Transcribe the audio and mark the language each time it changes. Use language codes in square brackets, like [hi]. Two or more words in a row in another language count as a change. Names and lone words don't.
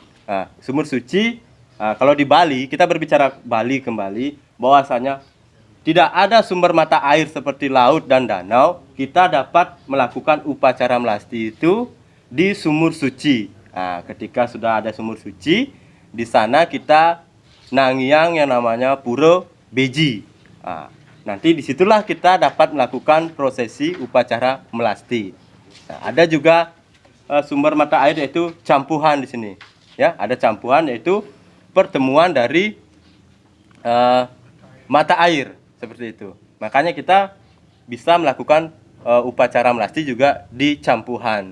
[id] Nah, sumur suci kalau di Bali kita berbicara Bali kembali bahwasanya tidak ada sumber mata air seperti laut dan danau, kita dapat melakukan upacara melasti itu di sumur suci. Nah, ketika sudah ada sumur suci, di sana kita nangiang yang namanya Pura Beji. Nah, nanti disitulah kita dapat melakukan prosesi upacara melasti. Nah, ada juga sumber mata air yaitu campuhan di sini. Ya, ada campuhan yaitu pertemuan dari mata air seperti itu. Makanya kita bisa melakukan upacara melasti juga di campuhan.